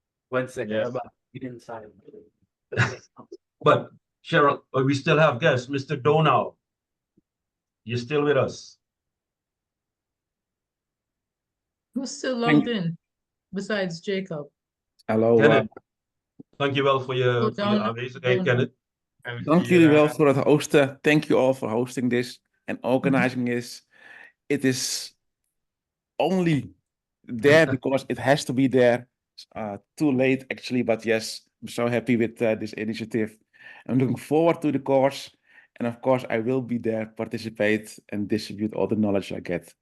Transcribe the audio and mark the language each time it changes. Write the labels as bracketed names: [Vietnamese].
[English] 1 second. Yes. I'm about to get inside. But Cheryl, we still have guests. Mr. Donau, you still with us? Who's still logged in besides Jacob? [Dutch] Hallo, Kenneth, dankjewel voor je Donau. aanwezigheid, Kenneth. dank jullie wel voor het hosten. [English] Thank you all for hosting this and organizing this. It is only there because it has to be there. Too late actually, but yes, I'm so happy with this initiative. I'm looking forward to the course. And of course, I will be there, participate and distribute all the knowledge I get.